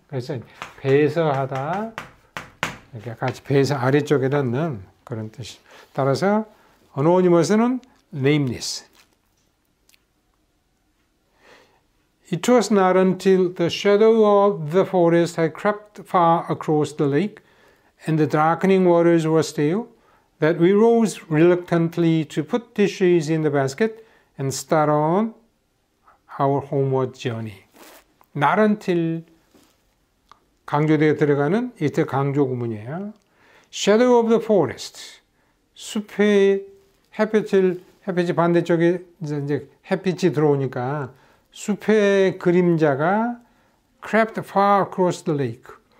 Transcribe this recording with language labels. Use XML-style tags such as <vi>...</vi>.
<ko>그래서 배서하다, 이렇게 같이 배서 아래쪽에 넣는 그런 뜻이. 따라서 anonymous는 nameless.</ko> <en>It was not until the shadow of the forest had crept far across the lake, and the darkening waters were still, that we rose reluctantly to put dishes in the basket and start on our homeward journey.</en> <ko>Not until 강조되어 들어가는 이때 강조 구문이에요.</ko> <en>Shadow of the forest.</en> <ko>숲의 햇빛이 반대쪽에 이제 햇빛이 들어오니까 숲의 그림자가</ko> <en>crept far across the lake.</en>